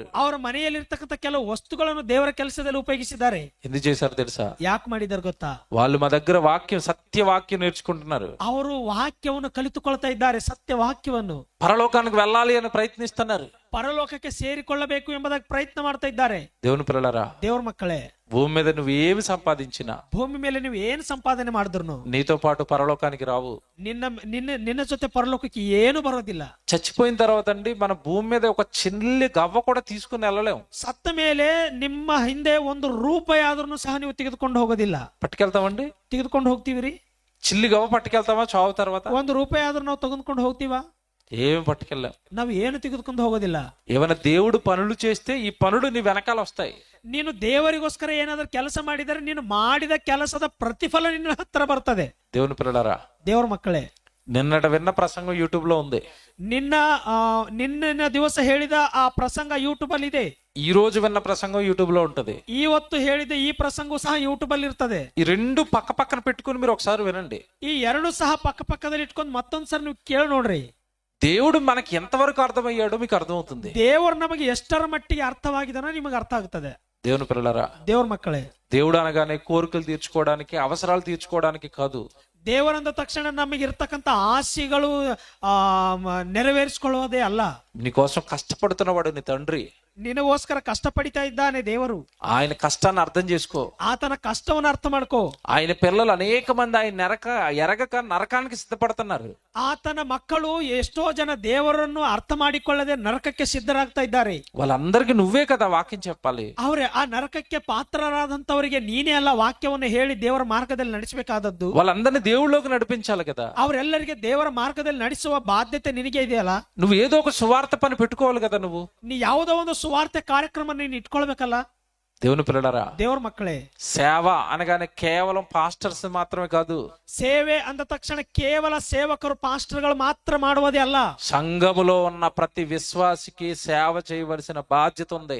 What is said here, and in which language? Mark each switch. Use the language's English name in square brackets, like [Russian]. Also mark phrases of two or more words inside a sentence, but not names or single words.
[Kannada] ಅವರ ಮನೆಯಲ್ಲಿರ್ತಕ್ಕಂಥ ಕೆಲವು ವಸ್ತುಗಳನ್ನು ದೇವರ ಕೆಲಸದಲ್ಲಿ ಉಪಯೋಗಿಸಿದ್ದಾರೆ. [Telugu] ఎందుకు చేశారు తెలుసా? [Kannada] ಯಾಕೆ ಮಾಡಿದಾರೆ ಗೊತ್ತಾ? [Telugu] వాళ్ళు మా దగ్గర వాక్యం, సత్య వాక్యం నేర్చుకుంటున్నారు. [Kannada] ಅವರು ವಾಕ್ಯವನ್ನು ಕಲಿತುಕೊಳ್ತಾ ಇದ್ದಾರೆ, ಸತ್ಯ ವಾಕ್ಯವನ್ನು. [Telugu] పరలోకానికి వెళ్ళాలి అని ప్రయత్నిస్తున్నారు, [Kannada] ಪರಲೋಕಕ್ಕೆ ಸೇರಿಕೊಳ್ಳಬೇಕು ಎಂಬುದಾಗಿ ಪ್ರಯತ್ನ ಮಾಡ್ತಾ ಇದ್ದಾರೆ. [Telugu] దేవుని పిల్లలారా, [Kannada] ದೇವ್ರ ಮಕ್ಕಳೇ, [Telugu] భూమి మీద నువ్వేమి సంపాదించినా, [Kannada] ಭೂಮಿ ಮೇಲೆ ನೀವು ಏನ್ ಸಂಪಾದನೆ ಮಾಡಿದ್ರು [Telugu] నీతో పాటు పరలోకానికి రావు. [Kannada] ನಿನ್ನ ಜೊತೆ ಪರಲೋಕಕ್ಕೆ ಏನು ಬರೋದಿಲ್ಲ. [Telugu] చచ్చిపోయిన తర్వాత అండి మన భూమి మీద ఒక చిల్లి గవ్వ కూడా తీసుకుని వెళ్ళలేం. [Kannada] ಸತ್ತ ಮೇಲೆ ನಿಮ್ಮ ಹಿಂದೆ 1 ರೂಪಾಯಿ ಆದ್ರೂ ಸಹ ನೀವು ತೆಗೆದುಕೊಂಡು ಹೋಗೋದಿಲ್ಲ. [Telugu] పట్టుకెళ్తామండి? [Kannada] ತೆಗೆದುಕೊಂಡು ಹೋಗ್ತೀವಿ. [Telugu] చిల్లి గవ్వ పట్టుకెళ్తామా చావు తర్వాత? [Kannada] 1 ರೂಪಾಯಿ ಆದ್ರೂ ನಾವು ತೆಗೆದುಕೊಂಡು ಹೋಗ್ತೀವಾ? [Telugu] ఏమి పట్టుకెళ్ళాం. [Kannada] ನಾವು ಏನು ತೆಗೆದುಕೊಂಡು ಹೋಗೋದಿಲ್ಲ. [Telugu] ఏమైనా దేవుడు పనులు చేస్తే ఈ పనులు నీ వెనకాల వస్తాయి. [Kannada] ನೀನು ದೇವರಿಗೋಸ್ಕರ ಏನಾದ್ರೂ ಕೆಲಸ ಮಾಡಿದರೆ ನೀನು ಮಾಡಿದ ಕೆಲಸದ ಪ್ರತಿಫಲ ನಿನ್ನ ಹತ್ರ ಬರ್ತದೆ. [Telugu] దేవుని పిల్లలారా, [Kannada] ದೇವರ ಮಕ್ಕಳೇ, [Telugu] నిన్నట విన్న ప్రసంగం యూట్యూబ్ లో ఉంది. [Kannada] ನಿನ್ನ ದಿವಸ ಹೇಳಿದ ಆ ಪ್ರಸಂಗ ಯೂಟ್ಯೂಬ್ ಅಲ್ಲಿ ಇದೆ. [Telugu] ఈ రోజు విన్న ప్రసంగం యూట్యూబ్ లో ఉంటది. [Kannada] ಇವತ್ತು ಹೇಳಿದ ಈ ಪ್ರಸಂಗ ಸಹ ಯೂಟ್ಯೂಬ್ ಅಲ್ಲಿ ಇರ್ತದೆ. [Telugu] ఈ 2 పక్క పక్కన పెట్టుకుని మీరు ఒకసారి వినండి. [Kannada] ಈ 2 ಸಹ ಪಕ್ಕ ಪಕ್ಕದಲ್ಲಿ ಇಟ್ಕೊಂಡು ಮತ್ತೊಂದ್ಸರಿ ನೀವು ಕೇಳಿ ನೋಡ್ರಿ. [Telugu] దేవుడు మనకి ఎంతవరకు అర్థమయ్యాడో మీకు అర్థమవుతుంది. [Kannada] ದೇವರು ನಮಗೆ ಎಷ್ಟರ ಮಟ್ಟಿಗೆ ಅರ್ಥವಾಗಿದನೋ ನಿಮಗೆ ಅರ್ಥ ಆಗುತ್ತದೆ. [Telugu] దేవుని పిల్లలారా, [Kannada] ದೇವ್ರ ಮಕ್ಕಳೇ, [Telugu] దేవుడు అనగానే కోరికలు తీర్చుకోవడానికి, అవసరాలు తీర్చుకోవడానికి కాదు. [Kannada] ದೇವರಂದ ತಕ್ಷಣ ನಮಗೆ ಇರ್ತಕ್ಕಂಥ ಆಸೆಗಳು ನೆರವೇರಿಸಿಕೊಳ್ಳೋದೇ ಅಲ್ಲ. [Telugu] నీకోసం కష్టపడుతున్నవాడు నీ తండ్రి. [Kannada] ನಿನಗೋಸ್ಕರ ಕಷ್ಟಪಡಿತಾ ಇದ್ದಾನೆ ದೇವರು. [Telugu] ఆయన కష్టాన్ని అర్థం చేసుకో. [Kannada] ಆತನ ಕಷ್ಟವನ್ನು ಅರ್ಥ ಮಾಡ್ಕೋ. [Telugu] ఆయన పిల్లలు అనేక మంది ఆయన ఎరగక నరకానికి సిద్ధపడుతున్నారు. [Kannada] ಆತನ ಮಕ್ಕಳು ಎಷ್ಟೋ ಜನ ದೇವರನ್ನು ಅರ್ಥ ಮಾಡಿಕೊಳ್ಳದೆ ನರಕಕ್ಕೆ ಸಿದ್ಧರಾಗ್ತಾ ಇದ್ದಾರೆ. [Telugu] వాళ్ళందరికీ నువ్వే కదా వాక్యం చెప్పాలి. [Kannada] ಅವರೇ ಆ ನರಕಕ್ಕೆ ಪಾತ್ರರಾದಂತವರಿಗೆ ನೀನೇ ಅಲ್ಲ ವಾಕ್ಯವನ್ನು ಹೇಳಿ ದೇವರ ಮಾರ್ಗದಲ್ಲಿ ನಡೆಸಬೇಕಾದದ್ದು. [Telugu] వాళ్ళందరినీ దేవుళ్ళలోకి నడిపించాలి కదా. [Kannada] ಅವರೆಲ್ಲರಿಗೆ ದೇವರ ಮಾರ್ಗದಲ್ಲಿ ನಡೆಸುವ ಬಾಧ್ಯತೆ ನಿನಗೆ ಇದೆಯಲ್ಲ. [Telugu] నువ్వు ఏదో ఒక సువార్త పని పెట్టుకోవాలి కదా. నువ్వు [Kannada] ನೀ ಯಾವುದೋ ಒಂದು ಸುವಾರ್ತೆ ಕಾರ್ಯಕ್ರಮ ನೀನು ಇಟ್ಕೊಳ್ಬೇಕಲ್ಲ. [Telugu] దేవుని పిల్లలారా, [Kannada] ದೇವರ ಮಕ್ಕಳೇ, [Telugu] సేవ అనగానే కేవలం పాస్టర్స్ మాత్రమే కాదు. [Kannada] ಸೇವೆ ಅಂದ ತಕ್ಷಣ ಕೇವಲ ಸೇವಕರು ಪಾಸ್ಟರ್ಗಳು ಮಾತ್ರ ಮಾಡುವುದೇ ಅಲ್ಲ. [Telugu] సంఘములో ఉన్న ప్రతి విశ్వాసికి సేవ చేయవలసిన బాధ్యత ఉంది.